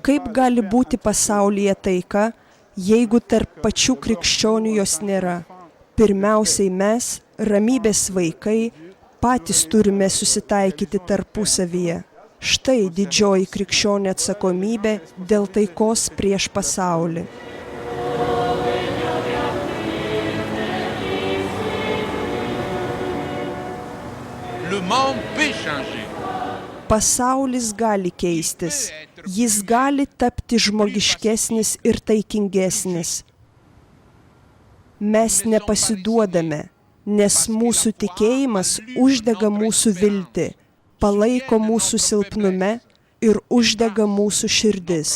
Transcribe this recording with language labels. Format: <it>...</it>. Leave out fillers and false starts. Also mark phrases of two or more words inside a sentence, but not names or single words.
<lt>Kaip gali būti pasaulyje taika, jeigu tarp pačių krikščionių jos nėra? Pirmiausiai mes, ramybės vaikai, patys turime susitaikyti tarpusavyje. Štai didžioji krikščionė atsakomybė dėl taikos prieš pasaulį.</lt> <fr>Le monde peut changer.</fr> <lt>Pasaulis gali keistis. Jis gali tapti žmogiškesnis ir taikingesnis. Mes nepasiduodame, nes mūsų tikėjimas uždega mūsų viltį, palaiko mūsų silpnume ir uždega mūsų širdis.</lt>